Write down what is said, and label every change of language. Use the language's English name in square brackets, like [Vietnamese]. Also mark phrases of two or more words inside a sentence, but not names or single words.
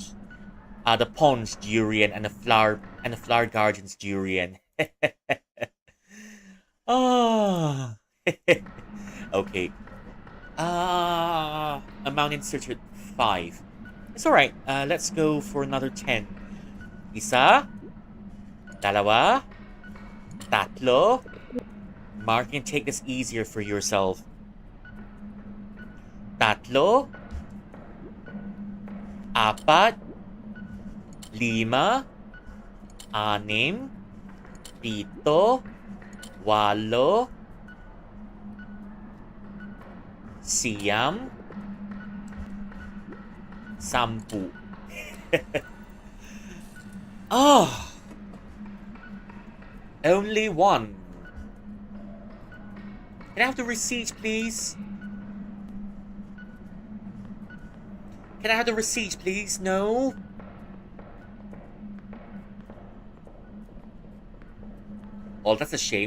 [English] The pond's durian and the flower garden's durian. Oh. Okay. Amount inserted 5. It's alright. Let's go for another 10. [Filipino] Isa? Dalawa? Tatlo? [English] Mark, you can take this easier for yourself. [Filipino] Tatlo? Apat? Lima? Anim? Pito? Walo? Siyam? Sampu. [English] Oh! Only one. Can I have the receipt, please? Can I have the receipt, please? No? Oh, that's a shame.